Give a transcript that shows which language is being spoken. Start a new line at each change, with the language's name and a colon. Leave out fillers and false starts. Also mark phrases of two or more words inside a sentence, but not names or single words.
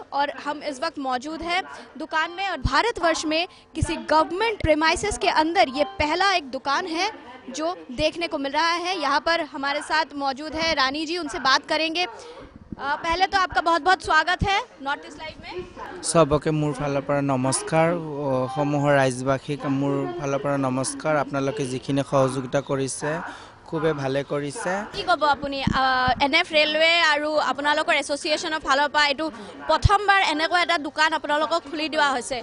Hindi: और हम इस वक्त मौजूद हैं दुकान में, और भारतवर्ष में किसी गवर्नमेंट प्रेमाइसेस के अंदर ये पहला एक दुकान है जो देखने को मिल रहा है। यहाँ पर हमारे साथ मौजूद है रानी जी, उनसे बात करेंगे। पहले तो आपका बहुत बहुत स्वागत है नॉर्थ ईस्ट लाइव में।
Assamese: সবকে মোৰ ফালৰ পৰা নমস্কাৰ, সমূহৰ ৰাজ্যবাসীক মোৰ ফালৰ পৰা নমস্কাৰ। আপোনালোকে যিখিনি সহযোগিতা কৰিছে খুবেই ভালে কৰিছে। কি ক'ব আপুনি এনএফ ৰেলৱে আৰু আপোনালোকৰ এছ'চিয়েশ্যনৰ ফালৰ পৰা এইটো প্ৰথমবাৰ এনেকুৱা এটা দোকান আপোনালোকক খুলি দিয়া হৈছে।